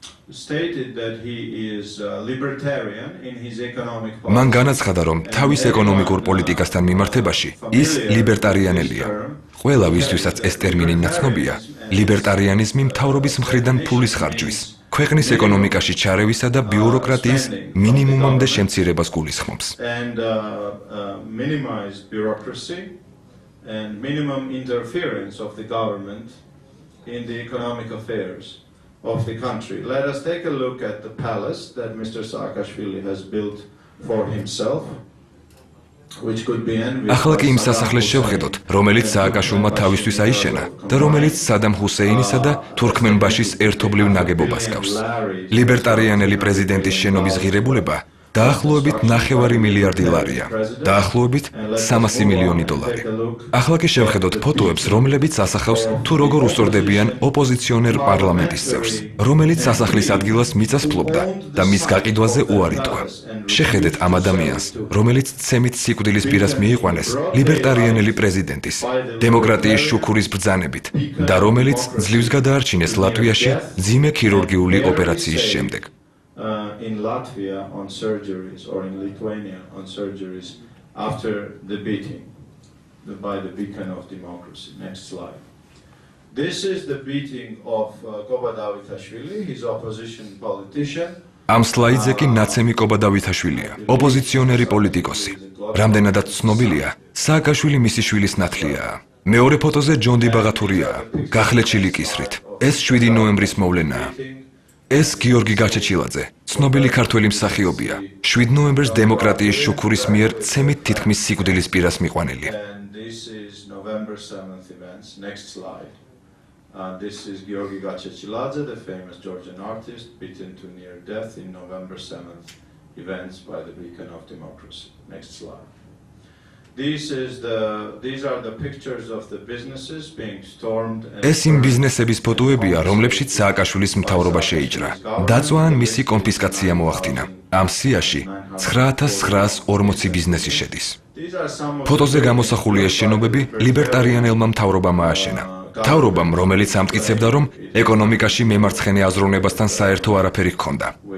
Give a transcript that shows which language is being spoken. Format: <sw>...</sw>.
<en>Stated that he is libertarian in his economic policy.</en> <ka>მან განაცხადა, რომ თავის ეკონომიკურ პოლიტიკასთან მიმართებაში ის ლიბერტარიანელია. ყველა ვისთვისაც ეს ტერმინი ნაცნობია, ლიბერტარიანიზმი მთავრობის მხრიდან ფულის ხარჯვის, ქვეყნის ეკონომიკაში ჩარევისა და ბიუროკრატიის მინიმუმამდე შემცირებას გულისხმობს.</ka> <en>And minimize bureaucracy and minimum interference of the government in the economic affairs of the country. Let us take a look at the palace that Mr. Saakashvili has built for himself, which could be envied.</en> <ka>ახლა კი იმ სასახლეს შევხედოთ, რომელიც სააკაშვილმა თავისთვის აიშენა და რომელიც სადამ ჰუსეინისა და თურქმენბაშის ერთობლივ ნაგებობას გავს. ლიბერტარიანელი პრეზიდენტის შენობის ღირებულება დაახლოებით 9 მილიარდი ლარია, დაახლოებით 300 მილიონი დოლარი. ახლა კი შევხედოთ ფოტოებს, რომლებიც ასახავს თუ როგორ უსწორდებიან ოპოზიციონერ პარლამენტის წევრს, რომელიც სასახლის ადგილას მიწას ფლობდა და მის გაყიდვაზე უარი თქვა. შეხედეთ ამ ადამიანს, რომელიც ცემით სიკვდილის პირას მიიყვანეს ლიბერტარიანელი პრეზიდენტის, დემოკრატიის შუქურის ბრძანებით და რომელიც ძლივს გადაარჩინეს ლატვიაში მძიმე ქირურგიული ოპერაციის შემდეგ.</ka> <en>In Latvia on surgeries or in Lithuania on surgeries after the beating by the beacon of democracy. Next slide. This is the beating of Kobadavitashvili, his opposition politician.</en> <ka>ამ სლაიდზე კი ნაცემი კობადავითაშვილია, ოპოზიციონერი პოლიტიკოსი. რამდენადაც ცნობილია, სააკაშვილი მისი შვილის ნათლიაა. მეორე ფოტოზე ჯონდი ბაღათურიაა, გახლეჩილი კისრით. ეს 7 ნოემბრის მოვლენაა. ეს გიორგი გაჩეჩილაძე, ცნობილი ქართველი მსახიობია. 7 ნოემბერს დემოკრატიის შუქურის მიერ ცემით თითქმის სიკვდილის პირას მიყვანილი.</ka> <en>This is November 7th events. Next slide. This is Georgi Gachechiladze, the famous Georgian artist, beaten to near death in November 7th events by the beacon of democracy. Next slide. These are the pictures of the businesses being stormed.</en> <ka>ეს იმ ბიზნესების ფოტოებია, რომლებშიც სააკაშვილის მთავრობა შეიჭრა. დაწვა ან მისი კონფისკაცია მოახდინა. ამ სიაში 9940 ბიზნესი შედის. ფოტოზე გამოსახულია შენობები ლიბერტარიანელმა მთავრობამ ააშენა. მთავრობამ, რომელიც ამტკიცებდა, რომ ეკონომიკაში მემარცხენე აზროვნებასთან საერთო არაფერი ჰქონდა.</ka>